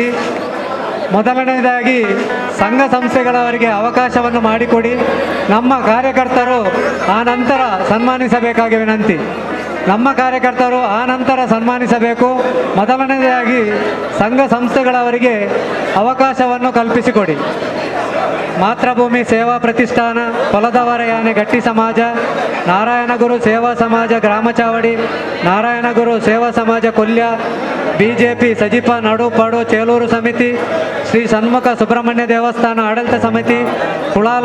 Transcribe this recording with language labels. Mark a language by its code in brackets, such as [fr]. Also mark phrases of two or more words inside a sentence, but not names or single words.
[kn] ಮೊದಲನೇದಾಗಿ ಸಂಘ ಸಂಸ್ಥೆಗಳವರಿಗೆ ಅವಕಾಶವನ್ನು ಮಾಡಿಕೊಡಿ. ನಮ್ಮ ಕಾರ್ಯಕರ್ತರು ಆ ನಂತರ ಸನ್ಮಾನಿಸಬೇಕಾಗಿ ವಿನಂತಿ. ನಮ್ಮ ಕಾರ್ಯಕರ್ತರು ಆ ನಂತರ ಸನ್ಮಾನಿಸಬೇಕು. ಮೊದಲನೇದಾಗಿ ಸಂಘ ಸಂಸ್ಥೆಗಳವರಿಗೆ ಅವಕಾಶವನ್ನು ಕಲ್ಪಿಸಿಕೊಡಿ. ಮಾತೃಭೂಮಿ ಸೇವಾ ಪ್ರತಿಷ್ಠಾನ, ಹೊಲದವರ ಯಾನೆ ಗಟ್ಟಿ ಸಮಾಜ, ನಾರಾಯಣಗುರು ಸೇವಾ ಸಮಾಜ ಗ್ರಾಮ ಚಾವಡಿ, ನಾರಾಯಣಗುರು ಸೇವಾ ಸಮಾಜ ಕೊಲ್ಯ, ಬಿಜೆಪಿ ಸಜಿಪ ನಡುಪಾಡು ಚೇಲೂರು ಸಮಿತಿ, ಶ್ರೀ ಷಣ್ಮುಖ ಸುಬ್ರಹ್ಮಣ್ಯ ದೇವಸ್ಥಾನ ಆಡಳಿತ ಸಮಿತಿ, ಕುಳಾಲ